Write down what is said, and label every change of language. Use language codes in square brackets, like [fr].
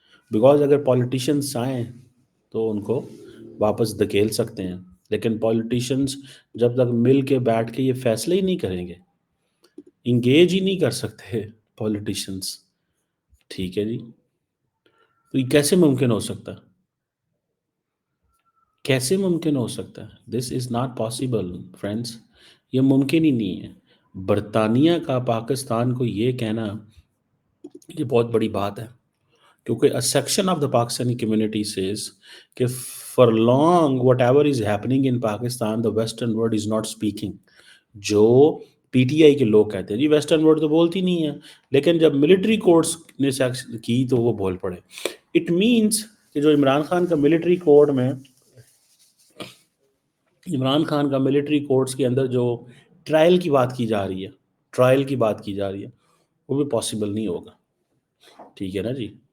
[ur] Because اگر politicians آئیں تو ان کو واپس دھکیل سکتے ہیں، لیکن پالیٹیشینس جب تک مل کے بیٹھ کے یہ فیصلے ہی نہیں کریں گے، انگیج ہی نہیں کر سکتے پالیٹیشینس، ٹھیک ہے جی، تو یہ کیسے ممکن ہو سکتا ہے؟ کیسے ممکن ہو سکتا ہے؟ [en] this is not possible friends, [ur] یہ ممکن ہی نہیں ہے. برطانیہ کا پاکستان کو یہ کہنا یہ بہت بڑی بات ہے، کیونکہ [en] a section of the Pakistani community says کہ for long whatever is happening in Pakistan the western world is not speaking. [ur] جو پی ٹی آئی کے لوگ کہتے ہیں جی ویسٹرن ورلڈ تو بولتی نہیں ہے، لیکن جب ملٹری کورٹس نے کی تو وہ بول پڑے. اٹ مینس کہ جو عمران خان کا ملٹری کورٹ میں، عمران خان کا ملٹری کورٹس کے اندر جو ٹرائل کی بات کی جا رہی ہے، ٹرائل کی بات کی جا رہی ہے، وہ بھی پاسبل نہیں ہوگا، ٹھیک ہے نا جی.